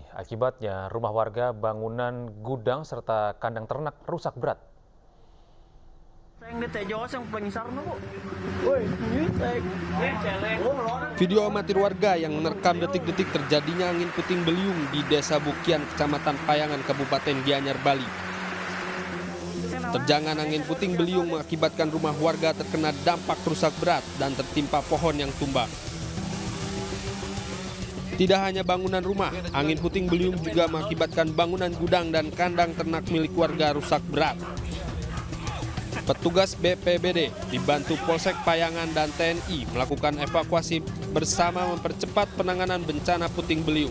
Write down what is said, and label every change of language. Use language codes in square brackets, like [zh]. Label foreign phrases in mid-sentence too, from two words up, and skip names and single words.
[id] Akibatnya rumah warga, bangunan, gudang, serta kandang ternak rusak berat. Video amatir warga yang merekam detik-detik terjadinya angin puting beliung di Desa Bukian, Kecamatan Payangan, Kabupaten Gianyar, Bali. Terjangan angin puting beliung mengakibatkan rumah warga terkena dampak rusak berat dan tertimpa pohon yang tumbang. Tidak hanya bangunan rumah, angin puting beliung juga mengakibatkan bangunan gudang dan kandang ternak milik warga rusak berat. Petugas BPBD dibantu Polsek Payangan dan TNI melakukan evakuasi bersama mempercepat penanganan bencana puting beliung.